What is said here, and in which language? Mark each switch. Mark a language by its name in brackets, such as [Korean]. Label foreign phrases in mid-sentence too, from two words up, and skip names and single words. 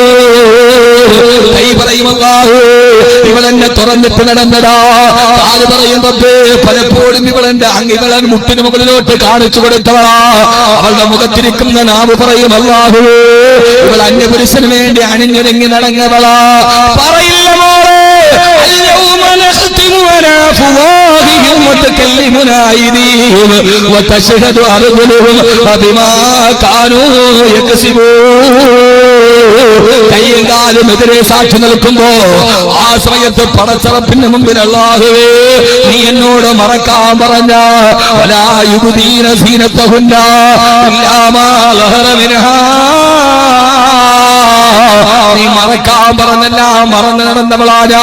[Malayalam] പറയും അല്ലാഹു, ഇവളെന്നെ തുറന്നിട്ട് നടന്നതാ. കാല് പറയും റബ്ബേ, പലപ്പോഴും ഇവളെന്റെ അങ്ങികളൻ മുട്ടിന് മുകളിലോട്ട് കാണിച്ചു കൊടുത്തവളാ. അവളുടെ മുഖത്തിരിക്കുന്ന നാവ് പറയും അല്ലാഹു, ഇവൾ അന്യപുരുഷന് വേണ്ടി അണിഞ്ഞൊരുങ്ങി നടങ്ങവളാ. പറയില്ല മോളെ, [Arabic] وتكلمنا أيديهم وتشهد أرجلهم بما كانوا يكسبون. [Malayalam] കയ്യും കാലും എതിരെ സാക്ഷി നിൽക്കുമ്പോ ആ സമയത്ത് പടച്ചറപ്പിന്റെ മുമ്പിൽ അല്ലാഹുവേ, നീ എന്നോട് മറക്കാൻ പറഞ്ഞ [Arabic] ولا يبدين زينتهن إلا ما ظهر منها, [Malayalam] നീ മറക്കാൻ പറഞ്ഞെല്ലാം മറന്നു നടന്നവളാണ്.